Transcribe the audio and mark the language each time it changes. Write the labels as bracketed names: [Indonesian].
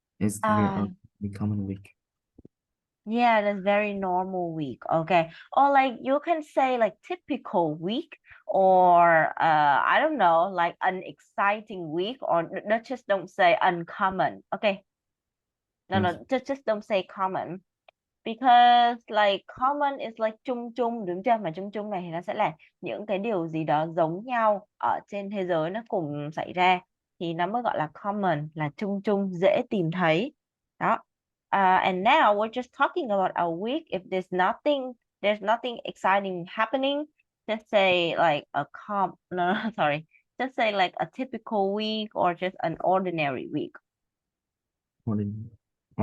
[English] It's very Uh, common week. yeah, that's very normal week. Okay. Or like you can say like typical week or I don't know, like an exciting week or just don't say uncommon. Okay. No, Yes. no, just don't say common because like common is like [Vietnamese] chung chung đúng chưa? Mà chung chung này thì nó sẽ là những cái điều gì đó giống nhau ở trên thế giới nó cùng xảy ra thì nó mới gọi là common, là chung chung dễ tìm thấy. Đó. [English] And now we're just talking about a week. If there's nothing exciting happening, just say like no, no, sorry. Just say like a typical week or just an ordinary week. Ordinary. Mm,